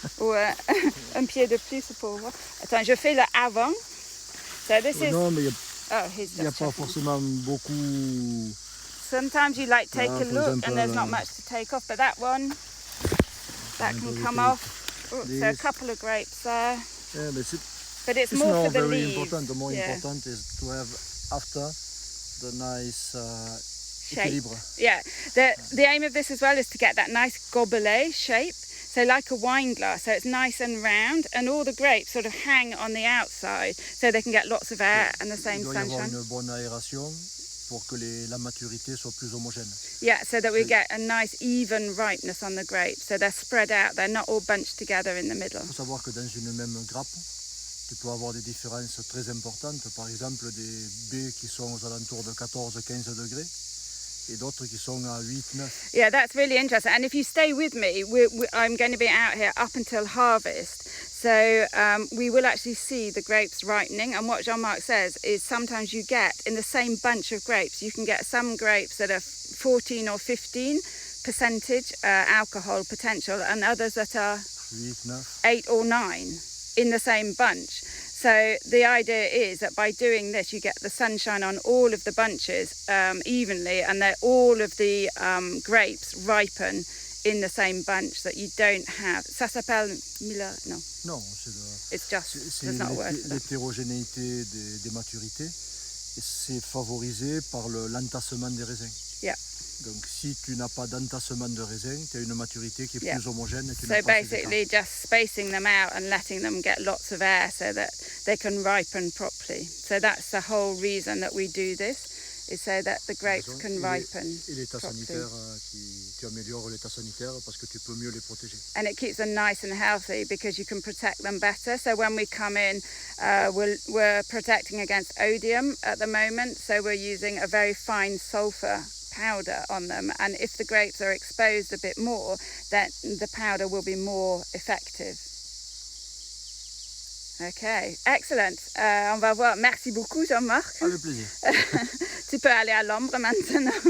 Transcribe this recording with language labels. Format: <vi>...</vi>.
<fr>Ou un pied de plus pour voir. Attends, je fais le avant.</fr> <en>So this is.</en> <fr>Non, mais il n'y a pas forcément beaucoup.</fr> <en>Sometimes you like take a look and there's not much to take off, but that one, that can come off. So a couple of grapes there. Yeah, but it's more for the very leaves. Important. The more important is to have after the nice shape.</en> <fr>Equilibre.</fr> <en>Yeah, the aim of this as well is to get that nice gobelet shape. So like a wine glass, so it's nice and round, and all the grapes sort of hang on the outside, so they can get lots of air and the same sunshine.</en> <fr>Il doit y avoir une bonne aération pour que la maturité soit plus homogène.</fr> <en>Yeah, so that we get a nice even ripeness on the grapes, so they're spread out, they're not all bunched together in the middle.</en> <fr>Il faut savoir que dans une même grappe, tu peux avoir des différences très importantes, par exemple des baies qui sont aux alentours de 14-15 degrés. Et d'autres qui sont à 8-9.</fr> <en>Yeah, that's really interesting. And if you stay with me, I'm going to be out here up until harvest. So we will actually see the grapes ripening. And what Jean Marc says is sometimes you get, in the same bunch of grapes, you can get some grapes that are 14 or 15% alcohol potential, and others that are 8 or 9 in the same bunch. So the idea is that by doing this, you get the sunshine on all of the bunches evenly, and that all of the grapes ripen in the same bunch, that you don't have.</en> <fr>Ça s'appelle Miller? No. Non,</fr> <en>it's just. There's not a word.</en> <fr>L'hétérogénéité des maturités, et c'est favorisé par l'entassement des raisins.</fr> <en>Yeah.</en> <fr>Donc si tu n'as pas d'entassement de raisin, tu as une maturité qui est plus homogène. Et tu</fr> <en>so basically just spacing them out and letting them get lots of air so that they can ripen properly. So that's the whole reason that we do this, is so that the grapes can ripen</en> <fr>et l'état</fr> <en>properly.</en> <fr>sanitaire, tu améliores l'état sanitaire parce que tu peux mieux les protéger.</fr> <en>And it keeps them nice and healthy because you can protect them better. So when we come in, we're protecting against odium at the moment. So we're using a very fine sulfur powder on them, and if the grapes are exposed a bit more, then the powder will be more effective. Okay, excellent.</en> <fr>On va voir. Merci beaucoup, Jean Marc. Avec plaisir. Tu peux aller à l'ombre maintenant.</fr>